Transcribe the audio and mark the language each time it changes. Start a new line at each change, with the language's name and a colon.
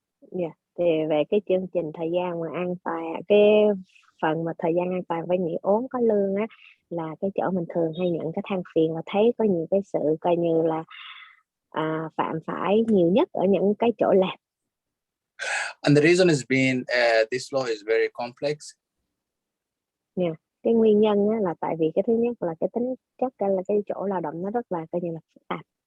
English: Yeah.
Vietnamese: Thì về cái chương trình thời gian mà an toàn, cái phần mà thời gian an toàn với nghỉ ốm có lương á, là cái chỗ mình thường hay nhận cái than phiền và thấy có nhiều cái sự coi như là phạm phải nhiều nhất ở những cái chỗ làm.
English: And the reason is being this law is very complex. Yeah.
Vietnamese: Cái nguyên nhân á, là tại vì cái thứ nhất là cái tính chất là cái chỗ lao động nó rất là coi như là phức tạp.